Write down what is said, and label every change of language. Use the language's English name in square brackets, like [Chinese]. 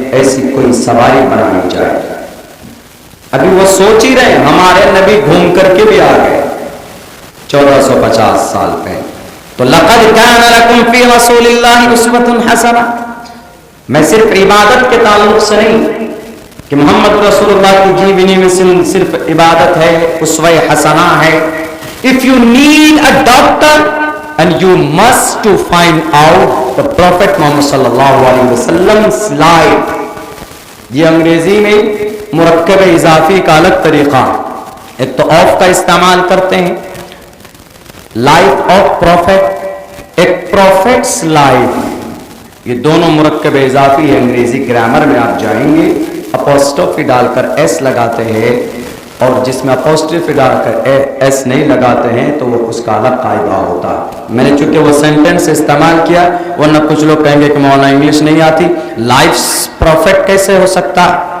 [Urdu] ایسی کوئی سواری بنانی جائے. ابھی وہ سوچ ہی رہے، ہمارے نبی گھوم کر کے بھی آ گئے 1450 سال پہلے. [Arabic] تو لقد کان لکم فی رسول اللہ اسوۃ حسنہ. [Urdu] میں صرف عبادت کے تعلق سے نہیں کہ محمد رسول اللہ کی جیونی میں صرف عبادت ہے، اسوہ حسنہ ہے. [English] If you need a doctor and you must to find out the Prophet Muhammad sallallahu alaihi wasallam's life. [Urdu] یہ انگریزی میں مرکب اضافی کا الگ طریقہ، ایک تو آف کا استعمال کرتے ہیں، [English] life of prophet, [Urdu] ایک پروفیٹس لائف، یہ دونوں مرکب اضافی ہے۔ انگریزی گرامر میں آپ جائیں گے، اپوسٹروفی ڈال کر ایس لگاتے ہیں، اور جس میں اپوسٹروفی ڈال کر ایس نہیں لگاتے ہیں تو وہ اس کا الگ قاعدہ ہوتا ہے۔ میں نے چونکہ وہ سینٹینس استعمال کیا، ورنہ کچھ لوگ کہیں گے کہ مولانا انگلش نہیں آتی، لائف پروفیٹ کیسے ہو سکتا ہے،